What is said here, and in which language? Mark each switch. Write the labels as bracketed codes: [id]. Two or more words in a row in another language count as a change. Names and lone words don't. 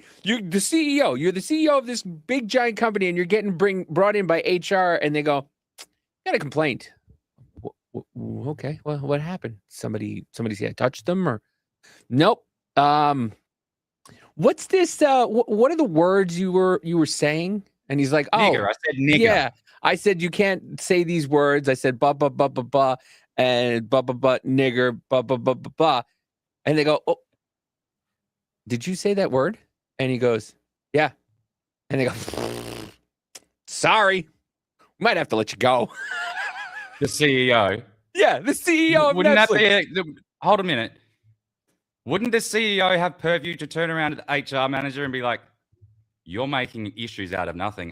[en] You're the CEO of this big giant company, and you're getting brought in by HR, and they go, "Got a complaint." Okay, well, what happened? Somebody said I touched them, or nope. What's this? What are the words you were saying? And he's like, "Oh, Nigger. I said nigger. yeah." I said you can't say these words. I said ba ba ba ba ba and ba ba ba nigger ba ba ba ba ba, and they go, "Oh, did you say that word?" And he goes, "Yeah," and they go, "Sorry, we might have to let you go." The CEO. Yeah, the CEO of Wouldn't Netflix. that be? Hold a minute. Wouldn't the CEO have purview to turn around to the HR manager and be like, "You're making issues out of nothing.